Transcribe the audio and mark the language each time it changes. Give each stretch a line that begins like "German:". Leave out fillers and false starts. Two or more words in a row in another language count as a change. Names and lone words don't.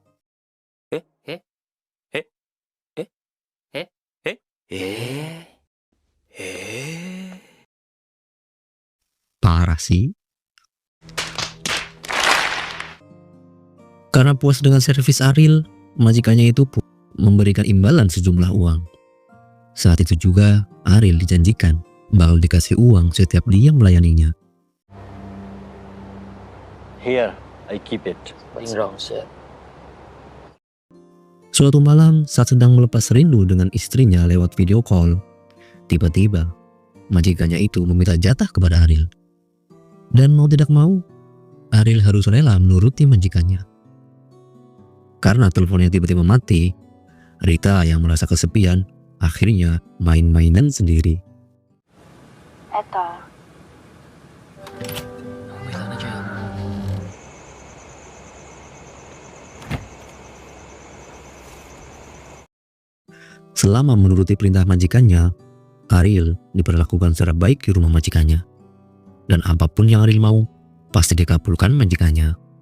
Indonesian: Parah sih. Karena puas dengan servis Ariel, majikannya itu pun memberikan imbalan sejumlah uang. Saat itu juga Ariel dijanjikan bakal dikasih uang setiap dia melayaninya.
English: Here, I keep it. What's wrong, sir?
Indonesian: Suatu malam saat sedang melepas rindu dengan istrinya lewat
English: video call,
Indonesian: tiba-tiba majikannya itu meminta jatah kepada Ariel. Dan mau tidak mau, Ariel harus rela menuruti majikannya. Karena teleponnya tiba-tiba mati, Rita yang merasa kesepian akhirnya main-mainan sendiri.
Filipino: Eto. Wait lang na dyan.
Indonesian: Selama menuruti perintah majikannya, Ariel diperlakukan secara baik di rumah majikannya. Dan apapun yang Ariel mau, pasti dikabulkan majikannya.